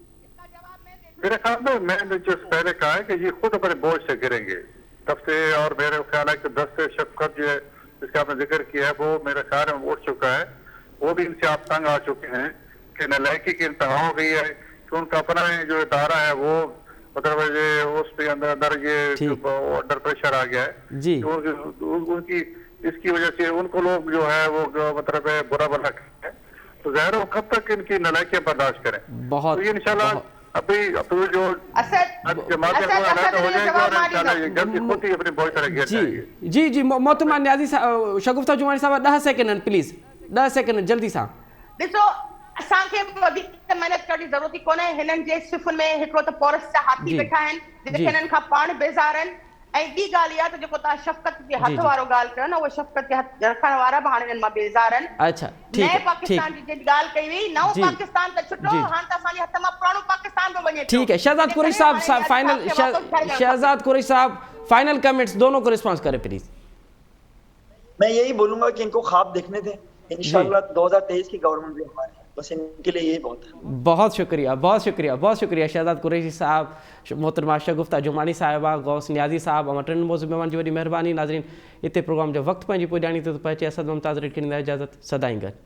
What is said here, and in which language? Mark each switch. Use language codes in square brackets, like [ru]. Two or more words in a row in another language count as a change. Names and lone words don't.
[ur] میرے خیال میں میں نے جو پہلے کہا ہے کہ یہ خود اپنے بوجھ سے گریں گے تب سے، اور میرے خیال ہے کہ 10% قرض جو ہے جس کا آپ نے ذکر کیا ہے وہ میرے خیال میں اٹھ چکا ہے، وہ بھی ان سے آپ تنگ آ چکے ہیں کہ نالائقی کی انتہا ہو گئی ہے کہ ان کا اپنا جو ادارہ ہے وہ مطلب یہ اس پہ اندر یہ [en] under pressure [ur] آ گیا ہے، ان کی اس کی وجہ سے ان کو لوگ جو ہے وہ مطلب برا بھلا ہے، تو ظاہر ہے کب تک ان کی نالائقیاں برداشت کریں. بہت تو یہ ان شاء اللہ ابھی جو جی محترمہ نیازی صاحب، شگفتہ جمانی صاحب 10 [en] second please, [ur] 10 سیکنڈ [sd] जल्दी सां. ॾिसो असांखे वधीक महिनत करण जी ज़रूरत ई कोन्हे, हिननि जे सिफ़ुनि में हिकिड़ो त पोरस जा हाथी वेठा आहिनि जेके हिननि खां पाण बेज़ार आहिनि, ऐं ॿी ॻाल्हि इहा त जेको तव्हां शफ़क़त जे हथ वारो ॻाल्हि कयो न, उहो शफ़क़त जे हथ रखण वारा बि हाणे हिननि मां बेज़ार आहिनि. [ur] اچھا ٹھیک ہے, [sd] नए पाकिस्तान जी जेकी ॻाल्हि कई हुई, नओं पाकिस्तान त छुटो, हाणे त असांजे हथ मां पुराणो पाकिस्तान बि वञे. [ur] ٹھیک ہے، شہزاد قریشی صاحب فائنل، شہزاد قریشی صاحب फाइनल, शहजाद कुरैशी साहब [en] final comments [ur] دونوں کو ریسپانس کریں پلیز. میں یہی بولوں گا کہ ان کو خواب دیکھنے دیں، ان شاء اللہ 2023 کی گورنمنٹ بھی ہماری، بس ان کے لیے یہی بہت ہے. بہت شکریہ، بہت شکریہ، بہت شکریہ شہزاد قریشی صاحب، محترمہ شگفتہ جمانی صاحبہ، غوث نیازی صاحب، اور [sd] टिनि मौज़ूअ मेहमान जी वॾी महिरबानी. नाज़रीन, इते प्रोग्राम जो वक़्तु पंहिंजी पुॼाणी थो पहुचे. असद मुमताज़ रेड खे ॾींदा इजाज़त, सदाईं गॾु.